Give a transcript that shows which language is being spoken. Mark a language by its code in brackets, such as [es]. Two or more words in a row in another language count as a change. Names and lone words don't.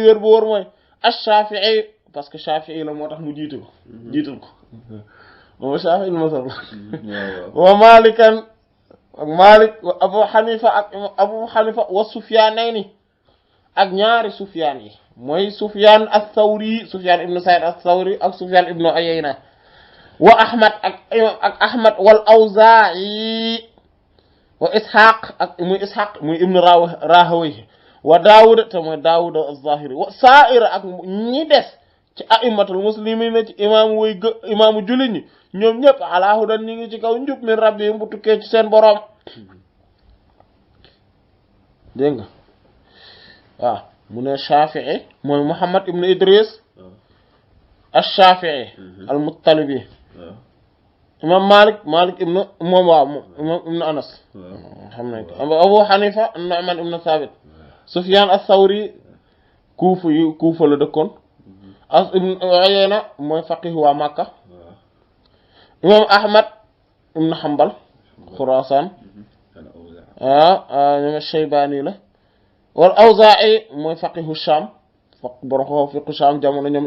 [wo] wér bu wóor mooy ash-Shafi'i [fr] parce que [wo] Shafi'i la moo tax mu jiital ko moom Shafi'i lu ma sol wa Malikan ak Malik wa Abu Hanifa wa Sufyanayni ak ñaari Sufyan yi mooy Sufyan ath-Thawri Sufyan ibn Sa'id ath-Thawri ak Sufyan ibn Uyayna wa Ahmad ak Ahmad wal Awza'i wa Ishaq muy ibn Rahawayh wa Daawud te mooy Daawud az-Zahiri wa Sa'ir ak ñi des ci [ar] أئمة المسلمين [wo] ci imaamu jullit ñi ñoom ñëpp [ar] على هدى [wo] ñi ngi ci kaw njub [ar] من ربهم [wo] bu tukkee ci seen boroom dégg nga waaw mu ne Shafi'i mooy Muhammad ibn Idris ash-Shafi'i al-Muttalibi imam Malik ibn imam ibn Anas xam nañ ko Abu Hanifa Nu'man ibn Thabit Sufyan ath-Thawri Kufa la dëkkoon as ibn Uyayna mooy faqih waa Makka imam Ahmad ibn Hanbal Khurasan ñoom Shaybani la wal Awzaa'i mooy [ar] فقيه الشام [wo] borom xam fiqhu Sham jamono ñoom